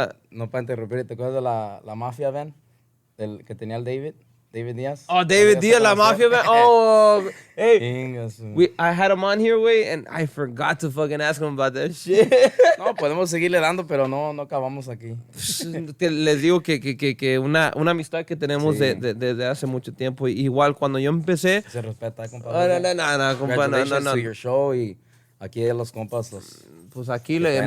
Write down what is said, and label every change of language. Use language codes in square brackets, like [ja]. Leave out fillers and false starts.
[es] No para interrumpir, ¿te acuerdas de la mafia, Ben? El que tenía el David Díaz. Oh, David Díaz, la mafia, man. Oh, hey. Chingas, [en] I had him on here, güey, and I forgot to fucking ask him about that shit. [es] No, podemos seguirle dando, pero no acabamos aquí. Les digo que una amistad que tenemos Sí. desde hace mucho tiempo. Igual cuando yo empecé... Se respeta, compa. No, compa, no. [en] Congratulations to your show [es] y aquí los compas Pues aquí, traen